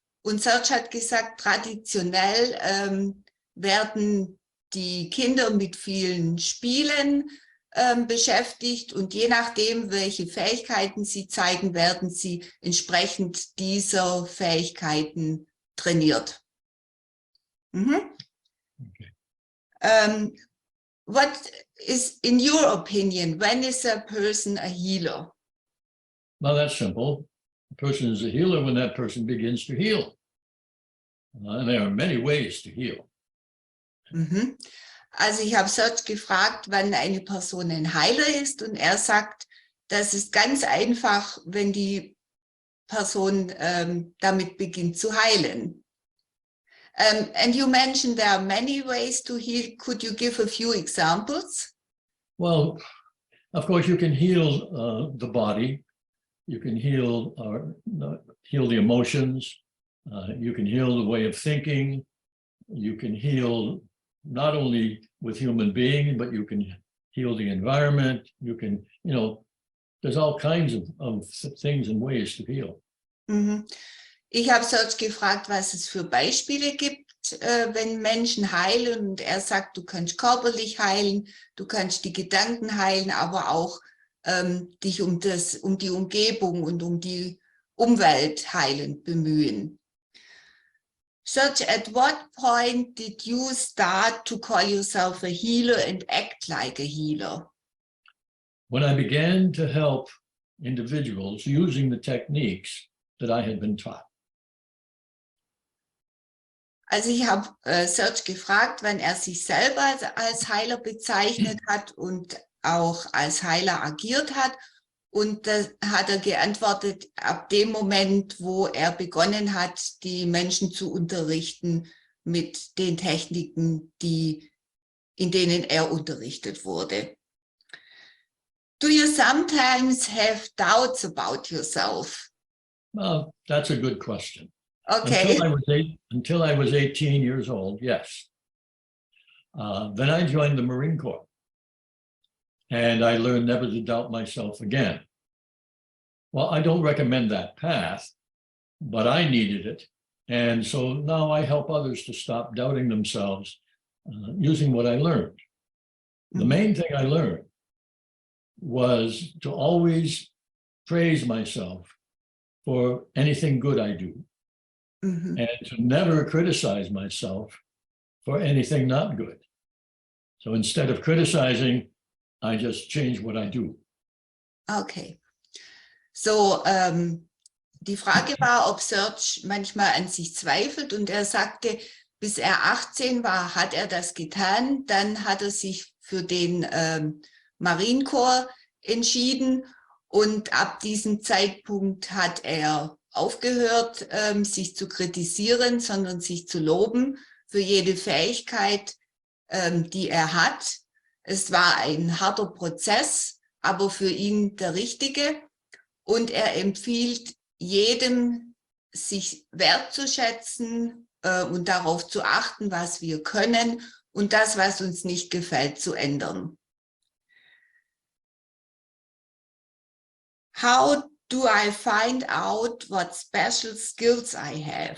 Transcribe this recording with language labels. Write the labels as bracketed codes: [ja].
[de] Und Serge hat gesagt, traditionell werden die Kinder mit vielen Spielen beschäftigt und je nachdem, welche Fähigkeiten sie zeigen, werden sie entsprechend dieser Fähigkeiten trainiert. [en] Okay. What is, in your opinion, when is a person a healer? Well, that's simple. A person is a healer when that person begins to heal. And there are many ways to heal. [de] Also ich habe Serge gefragt, wann eine Person ein Heiler ist und er sagt, das ist ganz einfach, wenn die Person damit beginnt zu heilen. [en] And you mentioned there are many ways to heal. Could you give a few examples? Well, of course, you can heal the body. You can heal the emotions. You can heal the way of thinking. You can heal not only with human beings, but you can heal the environment. You can, there's all kinds of things and ways to heal. [de] Ich habe Serge gefragt, was es für Beispiele gibt, wenn Menschen heilen. Und er sagt, du kannst körperlich heilen, du kannst die Gedanken heilen, aber auch dich um die Umgebung und um die Umwelt heilend bemühen. [en] Serge, at what point did you start to call yourself a healer and act like a healer? When I began to help individuals using the techniques that I had been taught. [de] Also ich habe Serge gefragt, wann er sich selber als Heiler bezeichnet hat und auch als Heiler agiert hat. Und da hat er geantwortet, ab dem Moment, wo er begonnen hat, die Menschen zu unterrichten mit den Techniken, in denen er unterrichtet wurde. [en] Do you sometimes have doubts about yourself? Well, that's a good question. Okay. Until I was 18 years old, yes. Then I joined the Marine Corps. And I learned never to doubt myself again. Well, I don't recommend that path, but I needed it. And so now I help others to stop doubting themselves using what I learned. The main thing I learned was to always praise myself for anything good I do, and to never criticize myself for anything not good. So instead of criticizing, I just change what I do. Okay. [de] So, die Frage war, ob Serge manchmal an sich zweifelt und er sagte, bis er 18 war, hat er das getan. Dann hat er sich für den Marine Corps entschieden und ab diesem Zeitpunkt hat er aufgehört, sich zu kritisieren, sondern sich zu loben für jede Fähigkeit, die er hat. Es war ein harter Prozess, aber für ihn der richtige. Und er empfiehlt jedem, sich wertzuschätzen und darauf zu achten, was wir können und das, was uns nicht gefällt, zu ändern. [en] How do I find out what special skills I have?